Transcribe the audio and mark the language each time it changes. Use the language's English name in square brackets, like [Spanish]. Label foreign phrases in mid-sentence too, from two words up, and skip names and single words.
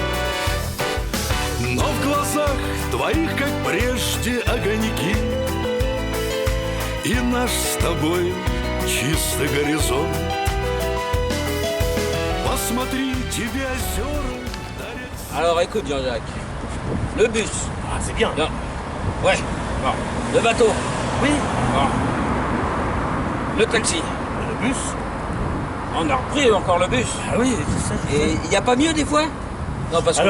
[Russian] Но в глазах твоих, как прежде, огоньки. И наш с тобой чистый горизонт. Посмотри, тебе озера дарят. [French] Alors écoute Jean-Jacques, le bus. Ah, c'est bien. Non. Ouais. Non. Le bateau. Oui. Non. Le taxi. Le bus. On a repris encore le bus. Ah oui, c'est ça. Et il n'y a pas mieux des fois? Non, parce que